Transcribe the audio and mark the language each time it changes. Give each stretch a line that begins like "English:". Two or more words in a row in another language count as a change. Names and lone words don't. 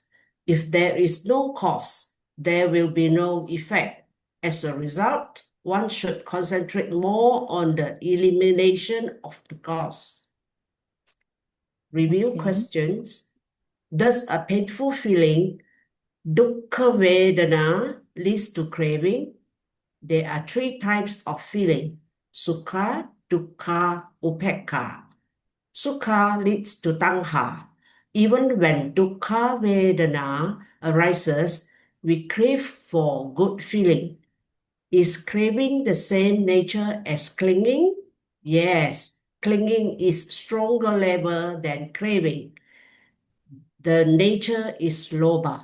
English: If there is no cause, there will be no effect. As a result, one should concentrate more on the elimination of the cause. Review Okay. questions. Does a painful feeling,
Pali: dukkha vedana,
English: leads to craving? There are 3 types of feeling:
Pali: sukha, dukkha, upekkha.
English: Sukha leads to tanha. Even when
Pali: dukkha vedana
English: arises, we crave for good feeling. Is craving the same nature as clinging? Yes, clinging is stronger level than craving. The nature is lobha.